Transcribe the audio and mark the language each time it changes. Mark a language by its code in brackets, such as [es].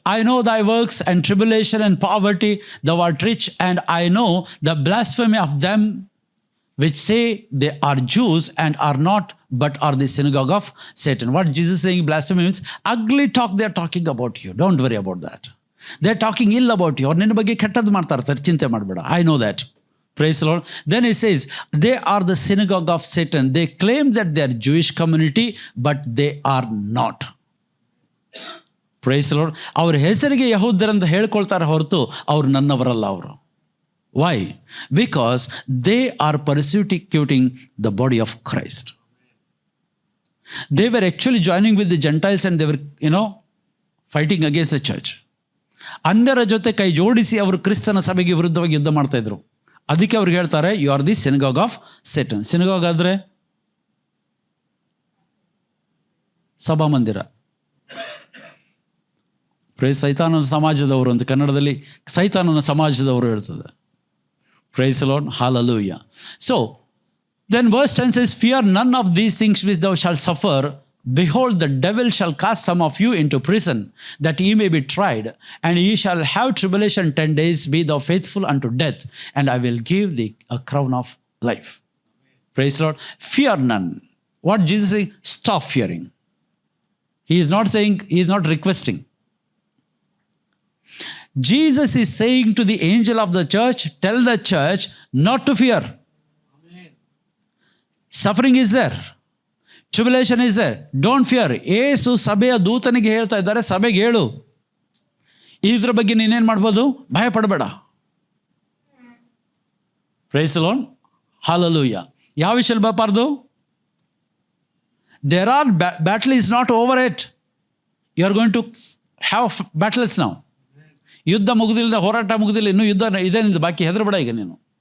[en] I know thy works and tribulation and poverty, thou art rich, and I know the blasphemy of them which say they are Jews and are not, but are the synagogue of Satan. What Jesus is saying, blasphemy means ugly talk they are talking about you. Don't worry about that. They are talking ill about you. [kn] ಅವ್ರು ನಿನ್ನ ಬಗ್ಗೆ ಕೆಟ್ಟದ್ದು ಮಾಡ್ತಾ ಇರ್ತಾರೆ, ಚಿಂತೆ ಮಾಡಬೇಡ. [en] I know that. Praise the Lord. Then he says, they are the synagogue of Satan. They claim that they are Jewish community, but they are not. Praise the Lord. [kn] ಅವ್ರ ಹೆಸರಿಗೆ ಯಹೂದ್ಯರಂತ ಹೇಳ್ಕೊಳ್ತಾರೆ ಹೊರತು ಅವ್ರು ನನ್ನವರಲ್ಲ ಅವರು. [en] Why? Because they are persecuting the body of Christ. They were actually joining with the Gentiles and they were, fighting against the church. [kn] ಅನ್ಯರ ಜೊತೆ ಕೈ ಜೋಡಿಸಿ ಅವರು ಕ್ರಿಸ್ತನ ಸಭೆಗೆ ವಿರುದ್ಧವಾಗಿ ಯುದ್ಧ ಮಾಡ್ತಾ ಇದ್ರು. ಅದಕ್ಕೆ ಅವ್ರಿಗೆ ಹೇಳ್ತಾರೆ, [en] You are the synagogue of Satan. [kn] Synagogue ಆದರೆ ಸಭಾಮಂದಿರ. ಪ್ರೈಸ್ ಸೈತಾನನ ಸಮಾಜದವರು ಅಂತ ಕನ್ನಡದಲ್ಲಿ ಸೈತಾನನ ಸಮಾಜದವರು ಹೇಳ್ತದೆ. [en] Praise the Lord. Hallelujah. So, then verse 10 says, fear none of these things which thou shalt suffer. Behold, the devil shall cast some of you into prison, that ye may be tried, and ye shall have tribulation 10 days. Be thou faithful unto death, and I will give thee a crown of life. Praise the Lord. Fear none. What Jesus is saying? Stop fearing. He is not saying, he is not requesting. Jesus is saying to the angel of the church, tell the church not to fear. Amen. Suffering is there. Tribulation is there. Don't fear. [kn] ಯೇಸು ಸಭೆಯ ದೂತನಿಗೆ ಹೇಳ್ತಾ ಇದ್ದಾರೆ, ಸಭೆಗೆ ಹೇಳು, ಇದ್ರ ಬಗ್ಗೆ ನೀನೇನು ಮಾಡ್ಬೋದು, ಭಯ ಪಡಬೇಡ. [en] Praise the Lord. Hallelujah. [kn] ಯಾವ ವಿಷಯ ಬರಬಾರ್ದು? [en] There are battle is not over yet. You are going to have battles now. [kn] ಯುದ್ಧ ಮುಗಿದಿಲ್ಲ, ಹೋರಾಟ ಮುಗಿದಿಲ್ಲ, ಇನ್ನೂ ಯುದ್ಧ ಇದೆ ನಿಂದು ಬಾಕಿ, ಹೆದರಬೇಡ ಈಗ ನೀನು.